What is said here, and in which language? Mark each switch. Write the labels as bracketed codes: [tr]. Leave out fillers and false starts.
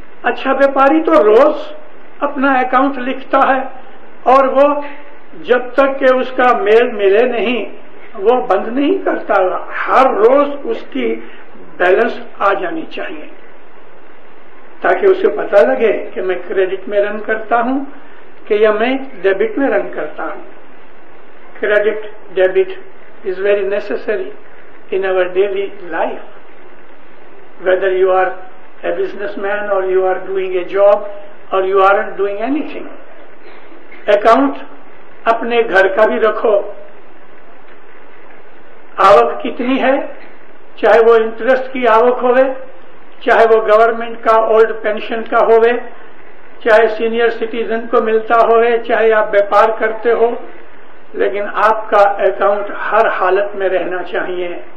[ur] اچھا بیپاری تو روز اپنا اکاؤنٹ لکھتا ہے، اور وہ جب تک کہ اس کا میل ملے نہیں وہ بند نہیں کرتا. ہر روز اس کی بیلنس آ جانی چاہیے تاکہ اسے پتہ لگے کہ میں کریڈٹ میں رن کرتا ہوں کہ یا میں ڈیبٹ میں رن کرتا ہوں. [en] Credit debit is very necessary in our daily life, whether you are a businessman or you are doing a job or you aren't doing anything. [ur] Account اپنے گھر کا بھی رکھو. آوک کتنی ہے، چاہے وہ انٹرسٹ کی آوک ہوئے، چاہے وہ گورنمنٹ کا اولڈ پینشن کا ہوئے، چاہے سینئر سٹیزن کو ملتا ہوئے، چاہے آپ بیپار کرتے ہو، لیکن آپ کا اکاؤنٹ ہر حالت میں رہنا چاہیے.